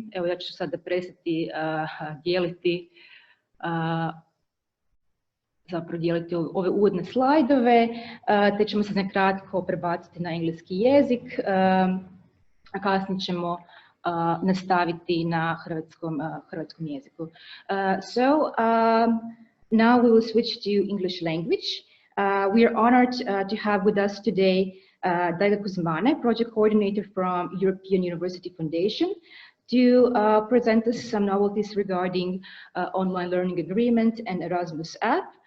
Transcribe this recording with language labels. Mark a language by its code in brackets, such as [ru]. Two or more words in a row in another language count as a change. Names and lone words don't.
[hr] Evo, ja ću sada prestati dijeliti ove uvodne slajdove, te ćemo se nakratko prebaciti na engleski jezik, a kasnije ćemo nastaviti na hrvatskom jeziku. [en] Now we will switch to English language. We are honored to have with us today Daiga Kuzmane, project coordinator from European University Foundation, to present us some novelties regarding online learning agreement and Erasmus app.